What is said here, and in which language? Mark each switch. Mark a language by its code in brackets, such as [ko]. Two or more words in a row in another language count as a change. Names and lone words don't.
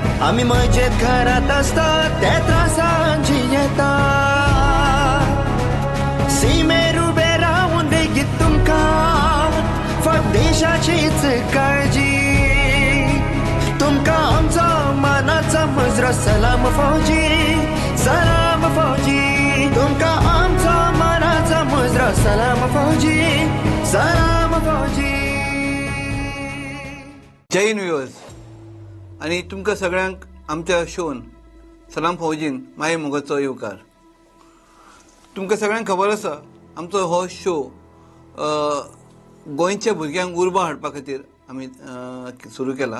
[kok] आमी मजेत घरात असतात ते त्रासांची येतात. सीमेर उबे रावून लेगीत तुमकां फक्त देशाचीच काळजी. तुमकां आमचो मानाचो मुजरो सलाम फौजी, सलाम फौजी. तुमकां आमचो मानाचो मुजरो सलाम फौजी, सलाम फौजी. जय हिंद व्ह्युअर्स आणि तुमकां सगळ्यांक आमच्या शोन सलाम फौजीन माये मोगाचो येवकार. तुमकां सगळ्यांक खबर आसा आमचो हो शो गोंयच्या भुरग्यांक उर्बा हाडपा खातीर आमी सुरू केला.